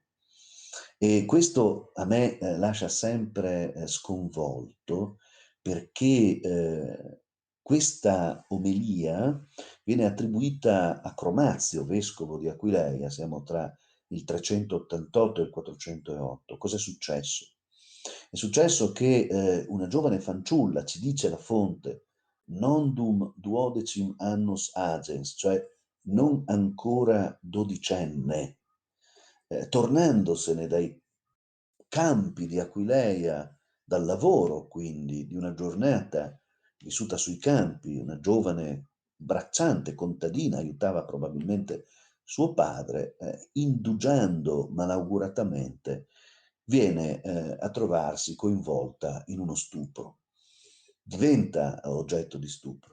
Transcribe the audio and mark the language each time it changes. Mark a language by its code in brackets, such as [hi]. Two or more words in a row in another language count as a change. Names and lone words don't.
[it] E questo a me lascia sempre sconvolto, perché questa omelia viene attribuita a Chromazio, vescovo di Aquileia, siamo tra il 388 e il 408. Cos'è successo? È successo che una giovane fanciulla, ci dice la fonte, [la] nondum duodecim annus agens, [it] cioè non ancora dodicenne, tornandosene dai campi di Aquileia, dal lavoro quindi di una giornata vissuta sui campi, una giovane bracciante contadina, aiutava probabilmente suo padre, indugiando malauguratamente, viene a trovarsi coinvolta in uno stupro, diventa oggetto di stupro.